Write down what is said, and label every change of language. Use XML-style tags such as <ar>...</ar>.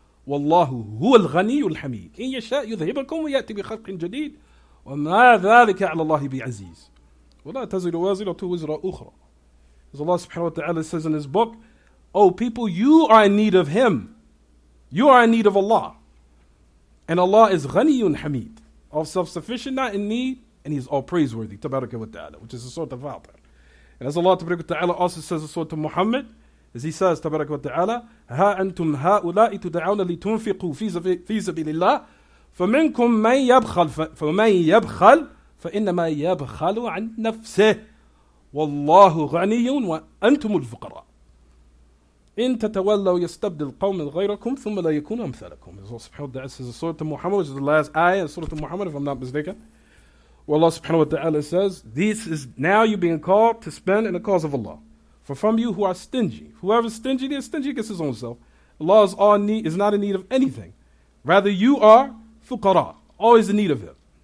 <ar>والله هو الغني الحميد إن يشاء يذهبكم ويأتي بخلق جديد وما ذلك على الله بعزيز ولا تزر وازرة وزر أخرى.</ar> <en>As Allah subhanahu wa ta'ala says in His book, oh people, you are in need of Him. You are in need of Allah. And Allah is ghaniyun hamid, all self-sufficient, not in need, and He is all praiseworthy, tabaraka wa ta'ala, which is the Surah Al-Fatir. And as Allah tabaraka wa ta'ala also says in Surah Muhammad, as He says, tabaraka wa ta'ala,</en> <ar>ها أنتم هؤلاء تدعون لتنفقوا في سبيل الله فمنكم من يبخل فإنما يبخل عن نفسه والله غني وأنتم الفقراء إن تتولوا يستبدل قوم غيركم ثم لا يكونوا أمثالكم.</ar> <en>As Allah subhanahu wa ta'ala says in Surah Muhammad, which is the last ayah in Surah Muhammad, if I'm not mistaken, where Allah subhanahu wa ta'ala says, this is now you being called to spend in the cause of Allah. For from you who are stingy, whoever's stingy, they're stingy against his own self. Allah is not in need of anything. Rather, you are fuqara, always in need of Him.</en>